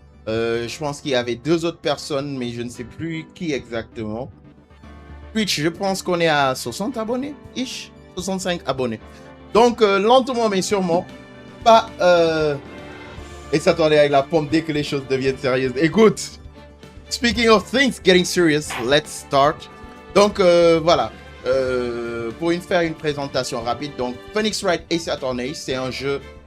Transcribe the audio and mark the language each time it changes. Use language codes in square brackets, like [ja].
[fr] Je pense qu'il y avait 2 autres personnes, mais je ne sais plus qui exactement. Twitch, je pense qu'on est à 60 abonnés, ish, 65 abonnés. Donc, lentement mais sûrement, pas... Et s'attendait avec la pompe dès que les choses deviennent sérieuses. [en] Écoute, speaking of things getting serious, let's start. [fr] Donc, voilà. Pour faire une présentation rapide, donc Phoenix Wright Ace Attorney, c'est un jeu...